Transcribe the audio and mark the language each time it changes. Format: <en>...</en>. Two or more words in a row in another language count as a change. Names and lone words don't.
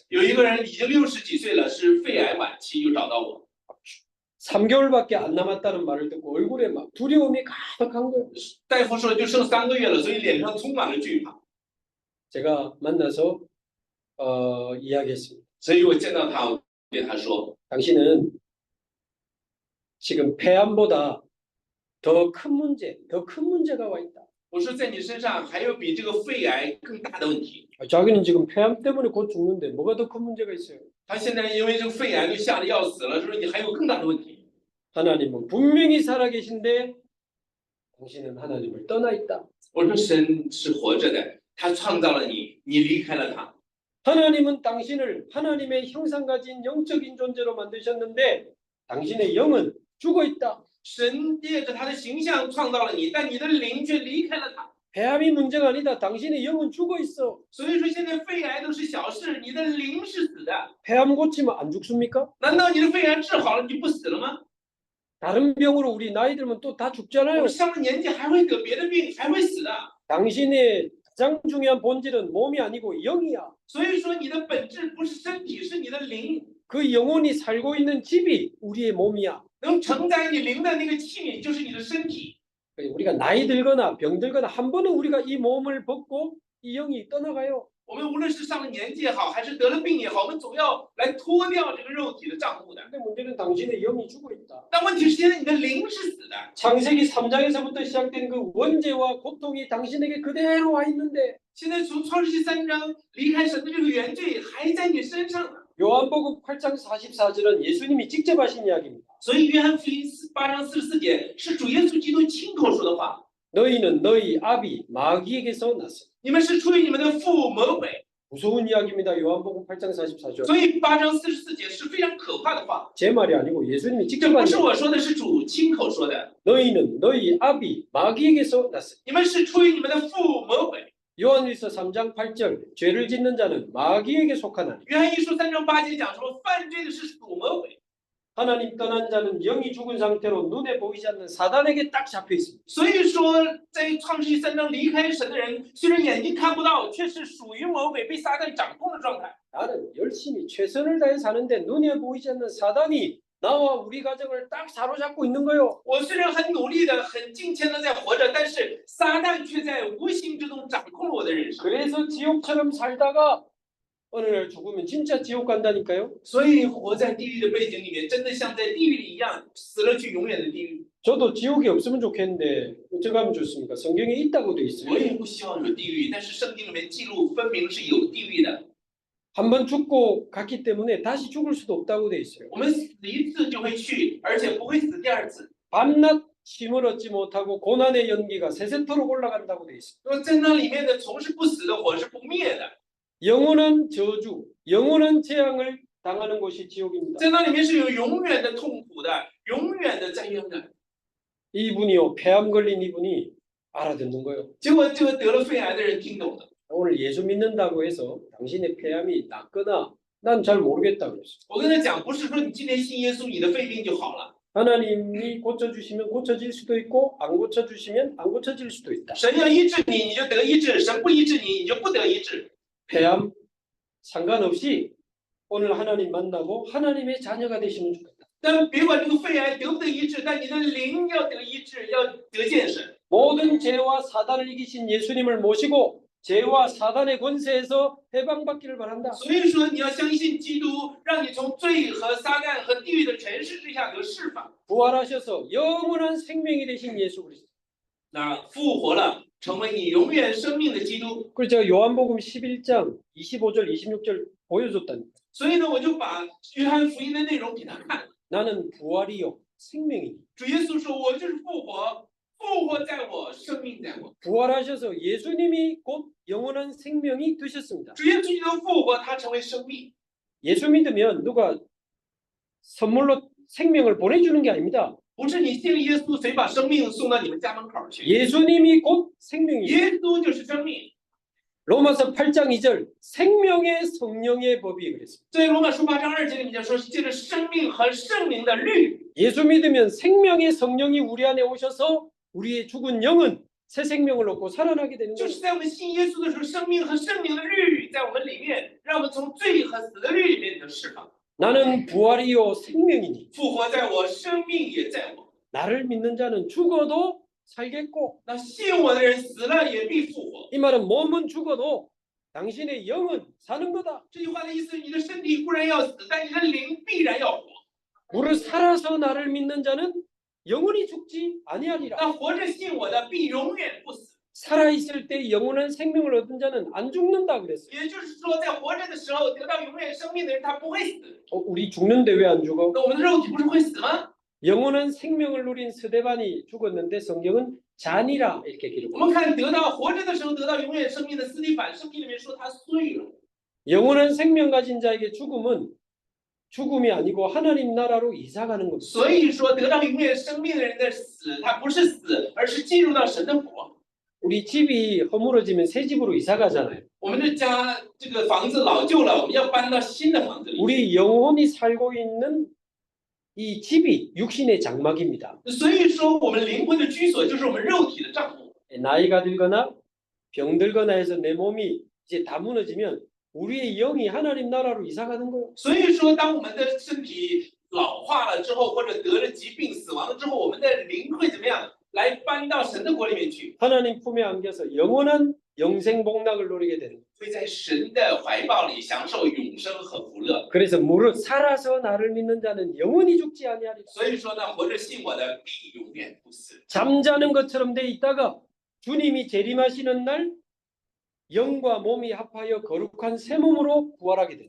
<zh>有一个人已经60几岁了，是肺癌晚期，又找到我。</zh> <ko>3개월밖에 안 남았다는 말을 듣고 얼굴에 막 두려움이 가득한 거예요.</ko> <zh>大夫说就剩3个月了，所以脸上充满了惧怕。</zh> <ko>제가 만나서 이야기했습니다.</ko> <zh>所以我见到他，我对他说</zh> <ko>당신은 지금 폐암보다 더 큰 문제가 와 있다.</ko> <zh>我说在你身上还有比这个肺癌更大的问题。</zh> <ko>자기는 지금 폐암 때문에 곧 죽는데 뭐가 더 큰 문제가 있어요?</ko> <zh>他现在因为这个肺癌就吓得要死了，说你还有更大的问题。</zh> <ko>하나님은 분명히 살아계신데 당신은 하나님을 떠나 있다.</ko> <zh>我说神是活着的，他创造了你，你离开了他。</zh> <ko>하나님은 당신을 하나님의 형상 가진 영적인 존재로 만드셨는데 당신의 영은 죽어 있다.</ko> <zh>神借着他的形象创造了你，但你的灵却离开了他。</zh> <ko>폐암이 문제가 아니다. 당신의 영은 죽어 있어.</ko> <zh>所以说现在肺癌都是小事，你的灵是死的。</zh> <ko>폐암 고치면 안 죽습니까?</ko> <zh>难道你的肺癌治好了你就不死了吗？</zh> <ko>다른 병으로 우리 나이 들면 또 다</ko> <zh>我</zh> <ko>죽잖아요.</ko> <zh>们上了年纪还会得别的病，还会死的。</zh> <ko>당신의 가장 중요한 본질은 몸이 아니고 영이야.</ko> <zh>所以说你的本质不是身体，是你的灵。</zh> <ko>그 영혼이 살고 있는 집이 우리의 몸이야.</ko> <zh>能承载你灵的那个器皿就是你的身体。</zh> <ko>우리가 나이 들거나 병 들거나 한 번은 우리가 이 몸을 벗고 이 영이 떠나가요.</ko> <zh>我们无论是上了年纪也好，还是得了病也好，我们总要来脱掉这个肉体的账目的。</zh> <ko>근데 문제는 당신의 영이 죽어 있다.</ko> <zh>但问题是现在你的灵是死的。</zh> <ko>창세기 3장에서부터 시작된 그 원죄와 고통이 당신에게 그대로 와 있는데</ko> <zh>现在从创世纪3章离开神的这个原罪还在你身上呢。</zh> <ko>요한복음 8장 44절은 예수님이 직접 하신 이야기입니다.</ko> <zh>所以约翰福音8章44节是主耶稣基督亲口说的话。</zh> <ko>너희는 너희 아비 마귀에게서 났어.</ko> <zh>你们是出于你们的父魔鬼。</zh> <ko>무서운 이야기입니다. 요한복음 8장 44절.</ko> <zh>所以8章44节是非常可怕的话。</zh> <ko>제 말이 아니고 예수님이</ko> <zh>这</zh> <ko>직접</ko> <zh>不</zh> <ko>한</ko> <zh>是</zh> <ko>이야기.</ko> <zh>我说的，是主亲口说的。</zh> <ko>너희는 너희 아비 마귀에게서 났어.</ko> <zh>你们是出于你们的父魔鬼。</zh> <ko>요한일서 3장 8절. 죄를 짓는 자는 마귀에게 속하나니</ko> <zh>约翰一书3章8节讲说，犯罪的是属魔鬼。</zh> <ko>하나님 떠난 자는 영이 죽은 상태로 눈에 보이지 않는 사단에게 딱 잡혀 있습니다.</ko> <zh>所以说，在创世纪3章离开神的人，虽然眼睛看不到，却是属于魔鬼被撒旦掌控的状态。</zh> <ko>나는 열심히 최선을 다해 사는데 눈에 보이지 않는 사단이 나와 우리 가정을 딱 사로잡고 있는 거예요.</ko> <zh>我虽然很努力的、很敬虔的在活着，但是撒旦却在无形之中掌控了我的人生。</zh> <ko>그래서 지옥처럼 살다가 어느 날 죽으면 진짜 지옥 간다니까요.</ko> <zh>所以活在地狱的背景里面，真的像在地狱里一样，死了去永远的地狱。</zh> <ko>저도 지옥이 없으면 좋겠는데 어쩌면 하면 좋습니까? 성경에 있다고 돼 있어요.</ko> <zh>我也不希望有地狱，但是圣经里面记录分明是有地狱的。</zh> <ko>한번 죽고 갔기 때문에 다시 죽을 수도 없다고 돼 있어요.</ko> <zh>我们死一次就会去，而且不会死第二次。</zh> <ko>밤낮 쉼을 얻지 못하고 고난의 연기가 세세토록 올라간다고 돼 있어요.</ko> <zh>说在那里面的从是不死的火是不灭的，</zh> <ko>영원한 저주, 영원한 재앙을 당하는 곳이 지옥입니다.</ko> <zh>在那里面是有永远的痛苦的，永远的灾殃的。</zh> <ko>이분이요, 폐암 걸린 이분이 알아듣는 거예요.</ko> <zh>结果这个得了肺癌的人听懂了。</zh> <ko>오늘 예수 믿는다고 해서 당신의 폐암이 낫거나 난 잘 모르겠다 그랬어요.</ko> <zh>我跟他讲，不是说你今天信耶稣，你的肺病就好了。</zh> <ko>하나님이 고쳐주시면 고쳐질 수도 있고 안 고쳐주시면 안 고쳐질 수도 있다.</ko> <zh>神要医治你，你就得医治；神不医治你，你就不得医治。</zh> <ko>폐암 상관없이 오늘 하나님 만나고 하나님의 자녀가 되시면 좋겠다.</ko> <zh>但别管这个肺癌得不得医治，但你的灵要得医治，要得见神。</zh> <ko>모든 죄와 사단을 이기신 예수님을 모시고 죄와 사단의 권세에서 해방받기를 바란다.</ko> <zh>所以说，你要相信基督，让你从罪和撒旦和地狱的权势之下得释放。</zh> <ko>부활하셔서 영원한 생명이 되신 예수 그리스도.</ko> <zh>那复活了，成为你永远生命的基督。</zh> <ko>그리고 제가 요한복음 11장 25절 26절 보여줬다니까.</ko> <zh>所以呢，我就把约翰福音的内容给他看。</zh> <ko>나는 부활이요 생명이니.</ko> <zh>主耶稣说：“我就是复活，复活在我，生命在我。</zh> <ko>부활하셔서 예수님이 곧 영원한 생명이 되셨습니다.</ko> <zh>主耶稣基督复活，他成为生命。</zh> <ko>예수 믿으면 누가 선물로 생명을 보내주는 게 아닙니다.</ko> <zh>不是你信耶稣，谁把生命送到你们家门口去？</zh> <ko>예수님이 곧 생명이에요.</ko> <zh>耶稣就是生命。</zh> <ko>로마서 8장 2절 생명의 성령의 법이 그랬습니다.</ko> <zh>在罗马书8章2节里面讲说，是借着生命和圣灵的律。</zh> <ko>예수 믿으면 생명의 성령이 우리 안에 오셔서 우리의 죽은 영은 새 생명을 얻고 살아나게 되는</ko> <zh>就</zh> <ko>거예요.</ko> <zh>是在我们信耶稣的时候，生命和圣灵的律在我们里面，让我们从罪和死的律里面得释放。</zh> <ko>나는 부활이요 생명이니</ko> <zh>复活在我，生命也在我。</zh> <ko>나를 믿는 자는 죽어도 살겠고</ko> <zh>那信我的人死了也必复活。</zh> <ko>이 말은 몸은 죽어도 당신의 영은 사는 거다.</ko> <zh>这句话的意思，你的身体固然要死，但你的灵必然要活。</zh> <ko>무릇 살아서 나를 믿는 자는 영원히 죽지 아니하리라.</ko> <zh>那活着信我的必永远不死。</zh> <ko>살아있을 때 영원한 생명을 얻은 자는 안 죽는다 그랬어요.</ko> <zh>也就是说，在活着的时候得到永远生命的人，他不会死。</zh> <ko>우리 죽는데 왜 안 죽어?</ko> <zh>那我们的肉体不是会死吗？</zh> <ko>영원한 생명을 누린 스데반이 죽었는데 성경은 잔이라 이렇게</ko> <zh>我</zh> <ko>기록합니다.</ko> <zh>们看得到活着的时候得到永远生命的斯蒂凡，圣经里面说他碎了。</zh> <ko>영원한 생명 가진 자에게 죽음은 죽음이 아니고 하나님 나라로 이사가는 겁니다.</ko> <zh>所以说，得到永远生命的人的死，他不是死，而是进入到神的国。</zh> <ko>우리 집이 허물어지면 새 집으로 이사 가잖아요.</ko> <zh>我们的家这个房子老旧了，我们要搬到新的房子里。</zh> <ko>우리 영혼이 살고 있는 이 집이 육신의 장막입니다.</ko> <zh>所以说，我们灵魂的居所就是我们肉体的帐篷。</zh> <ko>나이가 들거나 병들거나 해서 내 몸이 이제 다 무너지면 우리의 영이 하나님 나라로 이사 가는 거예요.</ko> <zh>所以说，当我们的身体老化了之后，或者得了疾病、死亡了之后，我们的灵会怎么样？来搬到神的国里面去，</zh> <ko>하나님 품에 안겨서 영원한 영생 복락을 누리게 되는 거예요.</ko> <zh>会在神的怀抱里享受永生和福乐。</zh> <ko>그래서 무릇 살아서 나를 믿는 자는 영원히 죽지 아니하리라.</ko> <zh>所以说呢，活着信我的必永远不死。</zh> <ko>잠자는 것처럼 돼 있다가 주님이 재림하시는 날 영과 몸이 합하여 거룩한 새 몸으로 부활하게 됩니다.</ko>